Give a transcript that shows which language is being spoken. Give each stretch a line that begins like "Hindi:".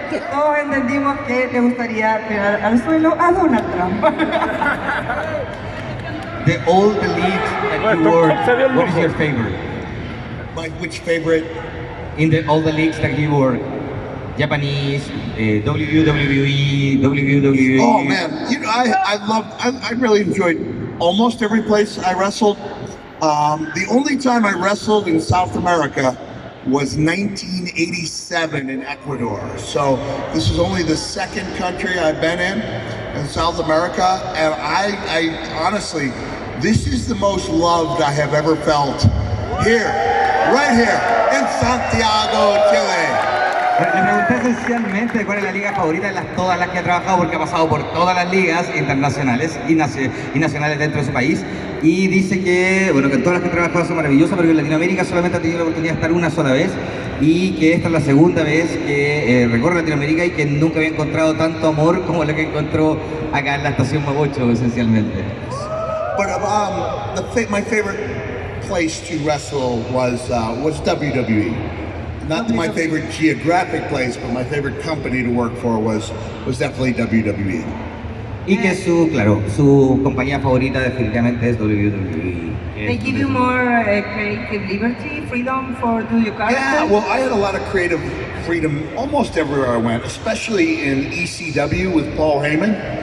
Spanish: Todos entendimos que le gustaría tirar al suelo a Donald Trump.
English: The old league that you were, what is your favorite? My which favorite? In all the leagues that you were, Japanese, WWE, WWE. Oh man, you know I really enjoyed almost every place I wrestled. The only time I wrestled in South America was 1987 in Ecuador. So this is only the second country I've been in South America, and I honestly, this is the most loved I have ever felt here, right here in Santiago, Chile.
Spanish: Le pregunté esencialmente cuál es la liga favorita de todas las que ha trabajado, porque ha pasado por todas las ligas internacionales y nacionales dentro de su país. Y dice que, bueno, que todas las que ha trabajado son maravillosas, pero que en Latinoamérica solamente ha tenido la oportunidad de estar una sola vez y que esta es la segunda vez que recorre Latinoamérica y que nunca había encontrado tanto amor como la que encontró acá en la estación Mapocho, esencialmente.
English: But my favorite place to wrestle was WWE. Not my favorite geographic place, but my favorite company to work for was definitely WWE.
Spanish: Y que su compañía favorita definitivamente es WWE.
English: They give you more creative liberty, freedom for do your character. Yeah, well, I had a lot of creative freedom almost everywhere I went, especially in ECW with Paul Heyman.